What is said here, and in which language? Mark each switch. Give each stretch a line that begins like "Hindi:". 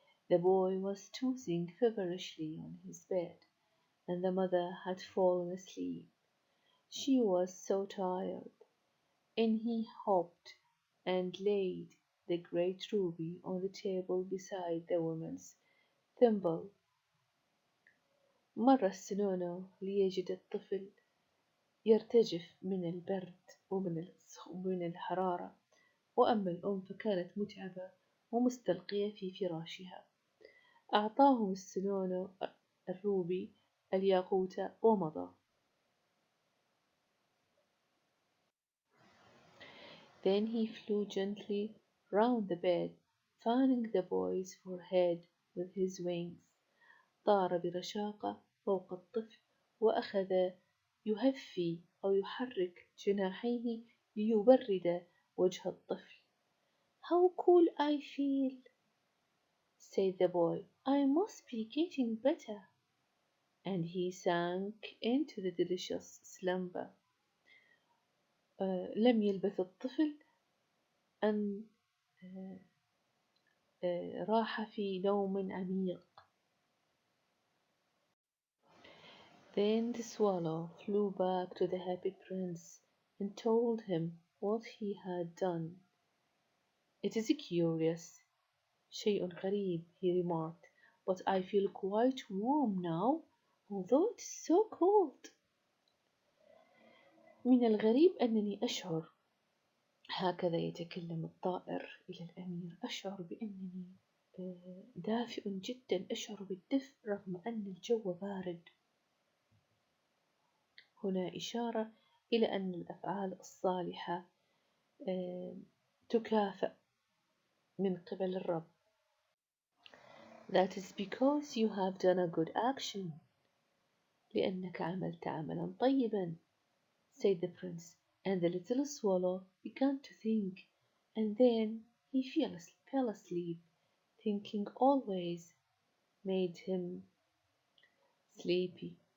English: The boy was tossing feverishly on his bed, and the mother had fallen asleep. She was so tired. And he hopped and laid the great ruby on the table beside the woman's thimble.
Arabic: مر السنونو ليجد الطفل يرتجف من البرد ومن الحرارة، وأما الأم فكانت متعبة ومستلقية في فراشها. أعطاه السنونو الروبي الياقوت ومضى.
English: Then he flew gently round the bed, fanning the boy's forehead with his wings.
Arabic: طار برشاقة فوق الطفل وأخذ يهفي أو يحرك جناحيه ليبرد وجه الطفل.
English: How cool I feel, said the boy. I must be getting better. And he sank into the delicious slumber.
Arabic: لم يلبث الطفل أن راح في نوم عميق.
English: Then the swallow flew back to the happy prince and told him what he had done. It is curious,
Arabic: شيء غريب,
English: he remarked, but I feel quite warm now, although it is so cold.
Arabic: من الغريب أنني أشعر، هكذا يتكلم الطائر إلى الأمير، أشعر بأنني دافئ جدا، أشعر بالدفء رغم أن الجو بارد. هنا إشارة إلى أن الأفعال الصالحة تكافئ من قبل الرب.
English: That is because you have done a good action.
Arabic: لأنك عملت عملا طيبا,
English: said the prince, and the little swallow began to think, and then he fell asleep. Thinking always made him sleepy.